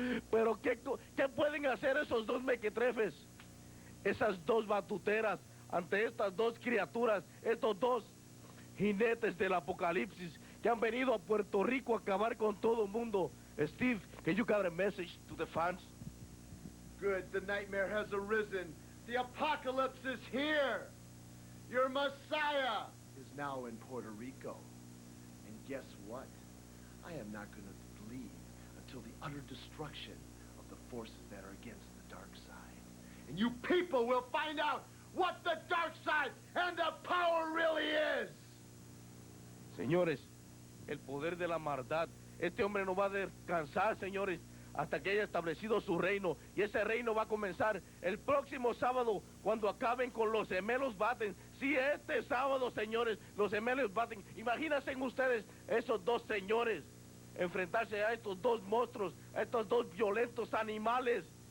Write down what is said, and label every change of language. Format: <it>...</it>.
<es>Pero ¿qué pueden hacer esos dos mequetrefes, esas dos batuteras, ante estas dos criaturas, estos dos jinetes del apocalipsis que han venido a Puerto Rico a acabar con todo el mundo?</es> <en>Steve, can you got a message to the fans? Good. The nightmare has arisen. The apocalypse is here. Your Messiah is now in Puerto Rico. And guess what? I am not going to leave until the utter destruction of the forces that are against the dark side. And you people will find out what the dark side and the power really is.</en> <es>Señores, el poder de la maldad. Este hombre no va a descansar, señores, hasta que haya establecido su reino. Y ese reino va a comenzar el próximo sábado, cuando acaben con los gemelos Batten. Sí, este sábado, señores, los gemelos Batten. Imagínense ustedes esos dos señores enfrentarse a estos dos monstruos, a estos dos violentos animales.</es>